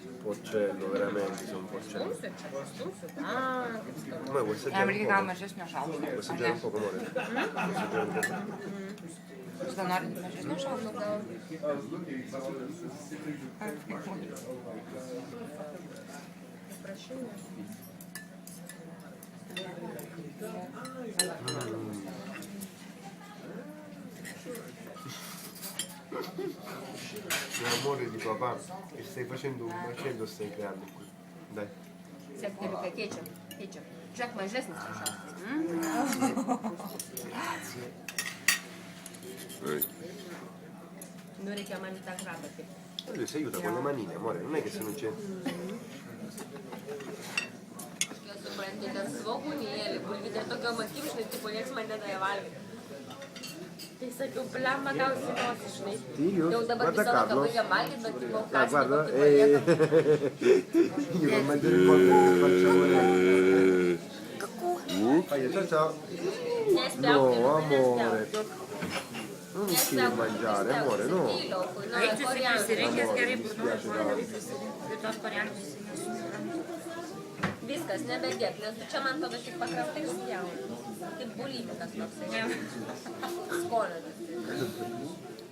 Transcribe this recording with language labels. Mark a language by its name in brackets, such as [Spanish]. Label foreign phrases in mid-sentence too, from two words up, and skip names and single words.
[Italian] porcello, veramente sono un porcello. Ah, che schifo. Ma vuoi assaggiare un Amerika po'? [Lithuanian] mažesnio šalto. [Italian] Vuoi assaggiare un po', amore? Vuoi assaggiare un po'? [Lithuanian] Jūs gal norit mažesnio šalto? Nu, gal. Prašau. [Italian] L'amore di papà, che stai facendo un macello stai creando qui. Dai. [Lithuanian] Septeliuką keičiam. Žiūrėk, mažesnis prašau. Nu, reikia man į tą krabą taip. [Italian] Lui si aiuta con le manine, amore, non è che se non c'è... [Lithuanian] Aš suprantu, ten svogūnėlį, bulvytė tokiom akim, žinai, tipo, nieks man nedavė valgyti. Tai sakiau, blemba gausi nosį, žinai. Jau dabar [Italian] guarda [Lithuanian] visą laiką Carlos. baigia valgyti, bet tipo, Ah, kasnį [Italian] guarda, [Lithuanian] kokį paliekam. [Italian] io non mangiare un po' che facciamo le... Fai, ciao ciao. [Lithuanian] Nespjauk, [Italian] No, [Lithuanian] nespjauk. [Italian] amore. Non devi mangiare, amore, no. [Lithuanian] Eik prisirinkęs gerai, [Italian] Dispiace, dai. [Lithuanian] tos koriandus. Viskas, nebegėk, nes tu čia man tada tik paprastai spjauni. Kaip bulimikas toksai. Skoninis.